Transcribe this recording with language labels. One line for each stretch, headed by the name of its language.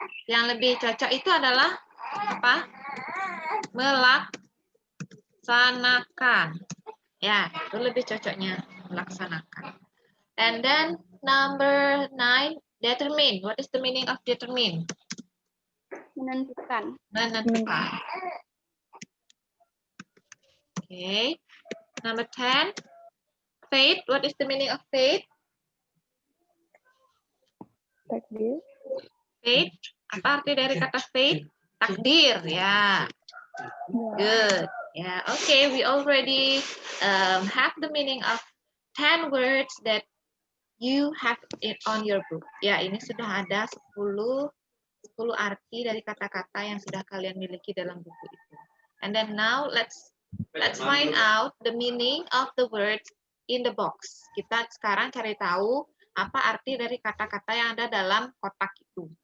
Indonesian: Yang lebih cocok itu adalah apa? Melaksanakan. Ya, itu lebih cocoknya melaksanakan.
English: And then number 9, determine. What is the meaning of determine?
Indonesian: Menentukan. Menentukan.
English: Okay. Number 10, fate. What is the meaning of fate?
Indonesian: Takdir. Fate. Apa arti dari kata fate? Takdir, ya.
English: Good. Yeah. Okay. We already have the meaning of 10 words that you have it on your book.
Indonesian: Ya, ini sudah ada 10 arti dari kata-kata yang sudah kalian miliki dalam buku itu.
English: And then now let's find out the meaning of the words in the box.
Indonesian: Kita sekarang cari tahu apa arti dari kata-kata yang ada dalam kotak itu.